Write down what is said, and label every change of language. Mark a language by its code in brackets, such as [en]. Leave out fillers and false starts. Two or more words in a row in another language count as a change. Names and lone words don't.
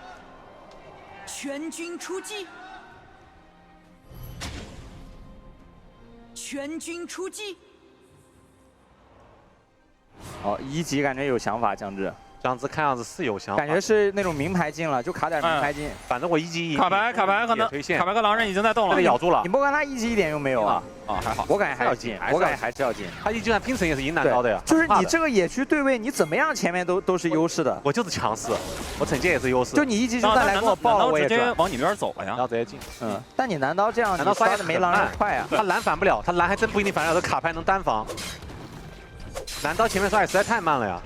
[zh] 全軍出擊！全軍出擊！哦，1級感覺有想法，姜汁。姜汁看樣子是有想法，感覺是那種名牌進了，就卡點名牌進。反正我1級卡牌和狼人已經在動了，被咬住了。你莫看他1級一點用沒有啊？還好，我感覺還要進，我感覺還是要進。他1級算拼城也是贏南刀的呀。就是你這個野區對位，你怎麼樣前面都是優勢的。我就是強勢，我惩戒也是優勢。就你1級就算來跟我爆，我也直接往你那邊走了呀。然後直接進。但你南刀這樣，南刀刷的沒狼人快啊。他藍反不了，他藍還真不一定反得了，這卡牌能單防。南刀前面刷也實在太慢了呀。